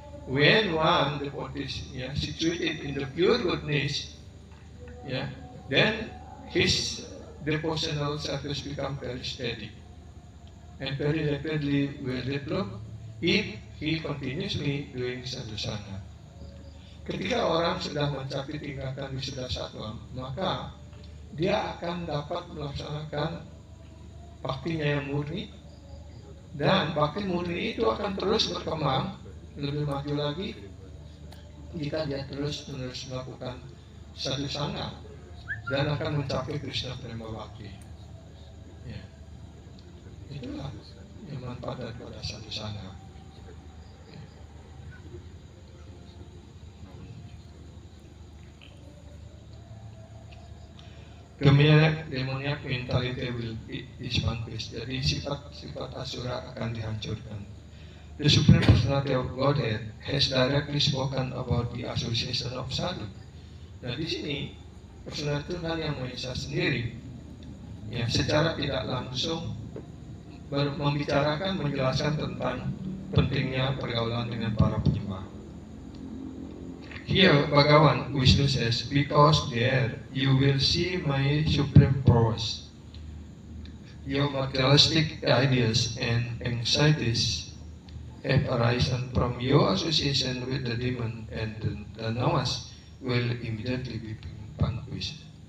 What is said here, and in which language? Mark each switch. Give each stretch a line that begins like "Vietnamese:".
English: When one devotee is situated in the pure goodness, then his devotional service become very steady and very rapidly will develop if he continuously doing sadhusana.
Indonesian: Ketika orang sudah mencapai tingkatan Visuddha Sattva, maka dia akan dapat melaksanakan baktinya yang murni, dan bakti murni itu akan terus berkembang lebih maju lagi jika dia terus-menerus melakukan sadhusana dan akan mencapai Krishna Prema Bhakti. Itulah yang manfaat daripada sadhusana.
English: Demoniac mentality will be vanquished.
Indonesian: Jadi sifat-sifat asura akan dihancurkan.
English: The Supreme Personality of Godhead has directly spoken about the association of sadhu.
Indonesian: Nah, di sini personal Tuhan Yang Maha Esa sendiri, yang secara tidak langsung membicarakan, menjelaskan tentang pentingnya pergaulan dengan para penyembah.
English: Here, Bhagavan Vishnu says, because there you will see my supreme powers. Your materialistic ideas and anxieties have arisen from your association with the demon, and the nawas will immediately be vanquished.